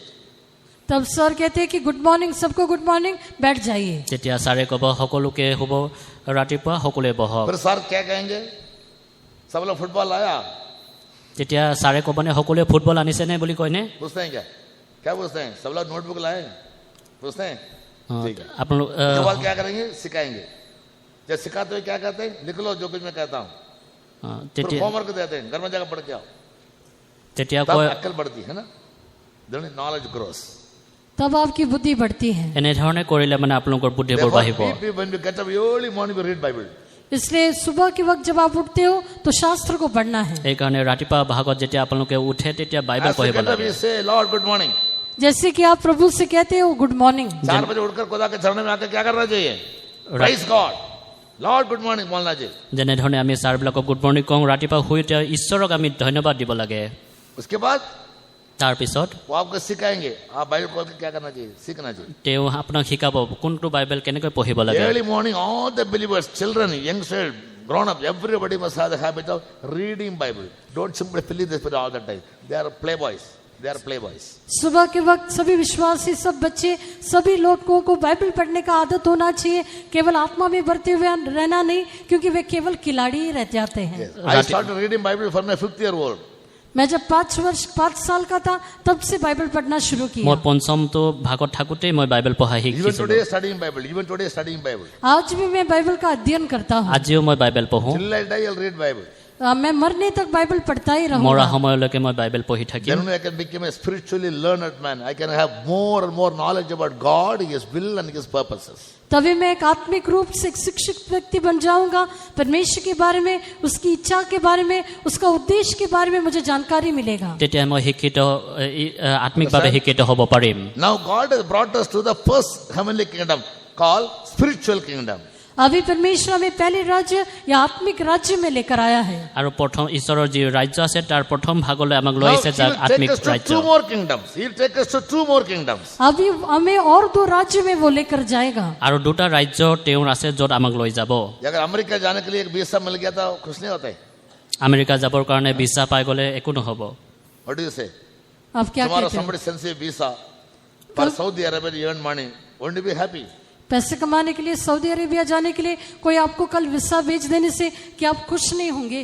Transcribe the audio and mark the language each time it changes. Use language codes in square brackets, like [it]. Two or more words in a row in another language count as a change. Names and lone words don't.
[hi] तब सर कहते हैं कि [en] good morning, [hi] सबको [en] good morning, [hi] बैठ जाइए। [as] তেতিয়া ছাৰে ক'ব সকলোকে হ'ব ৰাতিপুৱা সকলোৱে বহক। [hi] फिर सर क्या कहेंगे? सब लोग फुटबॉल आया? [as] তেতিয়া ছাৰে ক'বনে সকলোৱে ফুটবল আনিছেনে বুলি কয়নে? [hi] पूछते हैं क्या? क्या पूछते हैं? सब लोग नोटबुक लाए? पूछते हैं? ठीक है। [as] আপোনালোক [hi] उसके बाद क्या करेंगे? सिखाएंगे। जब सिखाते हुए क्या कहते हैं? लिख लो जो कुछ मैं कहता हूँ। फिर [as] তেতিয়া [hi] होमवर्क देते हैं, घर में जाकर पढ़ के आओ। [as] তেতিয়া [hi] तब [as] কয় [hi] अक्ल बढ़ती है ना? [en] Then knowledge grows. [hi] तब आपकी बुद्धि बढ़ती है। [as] এনেধৰণে কৰিলে মানে আপোনালোকৰ বুদ্ধিবোৰ বাঢ়িব। [en] Therefore, when we get up early morning, we read Bible. [hi] इसलिए सुबह के वक्त जब आप उठते हो तो शास्त्र को पढ़ना है। [as] সেইকাৰণে ৰাতিপুৱা ভাগত যেতিয়া আপোনালোকে উঠে তেতিয়া বাইবেল [en] As we [as] পঢ়িব [en] get up, [as] লাগে। [en] we say, Lord, good morning. [hi] जैसे कि आप प्रभु से कहते हो [en] good morning. [hi] 4 बजे उठकर खुदा के चरणों में आकर क्या करना चाहिए? [en] Praise God. Lord, good morning [hi] बोलना चाहिए। [as] যেনেধৰণে আমি ছাৰবিলাকক [en] good morning [as] কওঁ, ৰাতিপুৱা শুই উঠি ঈশ্বৰক আমি ধন্যবাদ দিব লাগে। [hi] उसके बाद [as] তাৰপিছত [hi] वो आपको सिखाएंगे, आप बाइबल खोल के क्या करना चाहिए, सीखना चाहिए। [as] তেওঁ আপোনাক শিকাব কোনটো বাইবেল কেনেকৈ পঢ়িব লাগে। [en] Early morning, all the believers, children, youngsters, grown-up, everybody must have the habit of reading Bible. Don't simply fill in the spirit all the time. They are playboys. They are playboys. [hi] सुबह के वक्त सभी विश्वासी, सब बच्चे, सभी लोगों को बाइबल पढ़ने का आदत होना चाहिए। केवल आत्मा में भरते हुए रहना नहीं, क्योंकि वे केवल खिलाड़ी ही रह जाते हैं। [en] Yes. I started reading Bible from my 5th year old. [hi] मैं जब 5 साल का था तब से बाइबल पढ़ना शुरू [as] মই [hi] किया। [as] পঞ্চমটো ভাগত থাকোঁতেই মই বাইবেল পঢ়া [en] Even [as] শিকিছিলোঁ। [en] today studying Bible. Even today studying Bible. [hi] आज भी मैं बाइबल का अध्ययन करता हूँ। [as] আজিও মই বাইবেল পঢ়োঁ। [en] Till I die, I'll read Bible. [hi] मैं मरने तक बाइबल पढ़ता ही [as] মৰা [hi] रहूंगा। [as] সময়লৈকে মই বাইবেল পঢ়ি থাকিম। [en] Then only I can become a spiritually learned man. I can have more and more knowledge about God, His will and His purposes. [hi] तभी मैं एक आत्मिक रूप से एक शिक्षित व्यक्ति बन जाऊंगा। परमेश्वर के बारे में, उसकी इच्छा के बारे में, उसका उद्देश्य के बारे में मुझे जानकारी मिलेगा। [as] তেতিয়া মই শিক্ষিত আত্মিকভাৱে শিক্ষিত হ'ব পাৰিম। [en] Now God has brought us to the first heavenly kingdom called spiritual kingdom. [hi] अभी परमेश्वर हमें पहले राज्य या आत्मिक राज्य में लेकर आया है। [as] আৰু প্ৰথম ঈশ্বৰৰ যি ৰাজ্য আছে তাৰ প্ৰথম ভাগলৈ আমাক লৈ [en] Now [as] আহিছে [en] He [as] যাক [en] will [as] আত্মিক [en] take us to [as] ৰাজ্য। [en] 2 more kingdoms. He'll take us to 2 more kingdoms. [hi] अभी हमें और 2 राज्य में वो लेकर जाएगा। [as] আৰু দুটা ৰাজ্য তেওঁৰ আছে য'ত আমাক লৈ যাব। [hi] अगर अमेरिका जाने के लिए एक वीसा मिल गया तो खुश नहीं होते? [as] আমেৰিকা যাবৰ কাৰণে ভিছা পাই গ'লে একো নহ'ব। [en] What do you say? [hi] अब क्या [en] Tomorrow [hi] कहते हो? [en] somebody sends you a visa for Saudi Arabia, you earn money. Won't you be happy? [hi] पैसे कमाने के लिए सऊदी अरेबिया जाने के लिए कोई आपको कल वीसा भेज देने से क्या आप खुश नहीं होंगे?